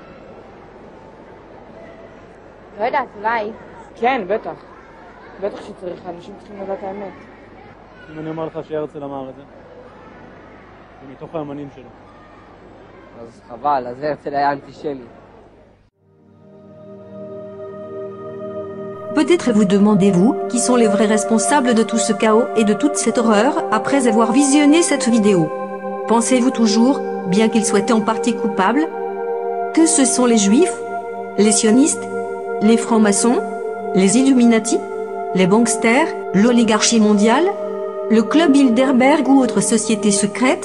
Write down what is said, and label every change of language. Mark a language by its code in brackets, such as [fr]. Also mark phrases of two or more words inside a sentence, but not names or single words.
[he] לא יודעת, אולי. כן, בטח. בטח שצריך, אנשים צריכים לדעת האמת. אם אני אומר לך שהרצל אמר את זה, זה מתוך האמנים שלו. אז חבל, אז הרצל היה אנטישמי. [fr] Peut-être vous demandez-vous qui sont les vrais responsables de tout ce chaos et de toute cette horreur après avoir visionné cette vidéo. Pensez-vous toujours, bien qu'ils soient en partie coupables, que ce sont les juifs, les sionistes, les francs-maçons, les Illuminati, les banksters, l'oligarchie mondiale, le club Bilderberg ou autre société secrète?